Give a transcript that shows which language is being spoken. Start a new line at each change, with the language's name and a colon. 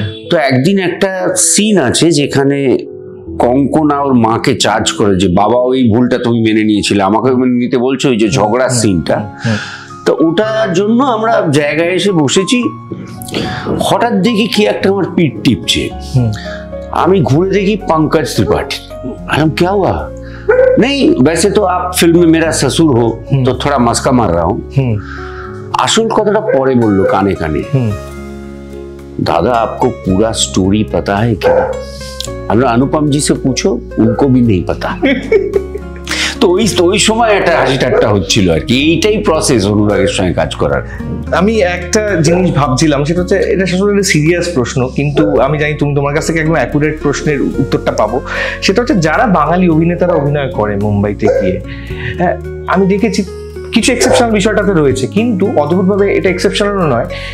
Bangla: তো একদিন একটা সিন আছে যেখানে কঙ্কনা ওর মাকে চার্জ করে যে বাবা ওই ভুলটা তুমি মেনে নিয়েছিলে, আমাকে মেনে নিতে বলছো, ওই যে ঝগড়ার সিনটা। তো ওটার জন্য আমরা জায়গায় এসে বসেছি, হঠাৎ দেখি কি একটা আমার পিঠ টিপছে। আমি ঘুরে দেখি पंकज त्रिपाठी।
Hindi: क्या हुआ? नहीं, वैसे तो आप फिल्म में मेरा ससुर हो, तो थोड़ा मस्का मार रहा हूँ।
Bangla: আসল কথাটা পরে বললো কানে কানে,
Hindi: दादा आपको पूरा स्टोरी पता है क्या? अनुपम जी से पूछो, उनको भी नहीं पता।
Bangla: তো ওই সময় একটা হাসি ঠাট্টা হচ্ছিল আর কি। এইটাই প্রসেস অনুরাগের সঙ্গে কাজ করার। আমি একটা জিনিস ভাবছিলাম, সেটা হচ্ছে এটা আসলে সিরিয়াস প্রশ্ন, কিন্তু আমি জানি তুমি তোমার কাছ থেকে একদম অ্যাকুরেট প্রশ্নের উত্তরটা পাবো। সেটা হচ্ছে যারা বাঙালি অভিনেতারা অভিনয় করে মুম্বাইতে গিয়ে, হ্যাঁ আমি দেখেছি কিছু এক্সেপশনাল বিষয়টাতে রয়েছে, কিন্তু অদ্ভুতভাবে এটা এক্সেপশনালও নয়।